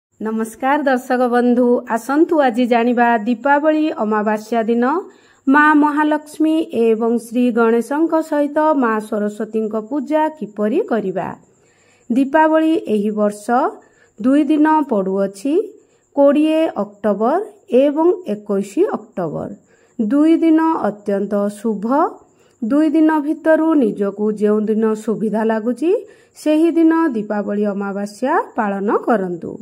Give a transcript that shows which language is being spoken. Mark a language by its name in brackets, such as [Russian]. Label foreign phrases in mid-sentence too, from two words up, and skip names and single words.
[Odia] ନମସ୍କାର ଦର୍ଶକ ବନ୍ଧୁ ଆସନ୍ତୁ ଆଜି ଜାଣିବା ଦୀପାବଳି ଅମାବାସ୍ୟା ଦିନ ମା ମହାଲକ୍ଷ୍ମୀ ଏବଂ ଶ୍ରୀ ଗଣେଶଙ୍କ ସହିତ ମା ସରସ୍ୱତୀ ପୂଜା କିପରି କରିବା। ଦୀପାବଳି ଏହି ବର୍ଷ 2 ଦିନ ପଡ଼ୁଅଛି 20 ଅକ୍ଟୋବର ଏବଂ 21 ଅକ୍ଟୋବର 2 ଦିନ ଅତ୍ୟନ୍ତ ଶୁଭ। 2 ଦିନ ଭିତରୁ ନିଜକୁ ଯେଉଁ ଦିନ ସୁବିଧା ଲାଗୁଛି ସେହି ଦିନ ଦୀପାବଳି ଅମାବାସ୍ୟା ପାଳନ କରନ୍ତୁ।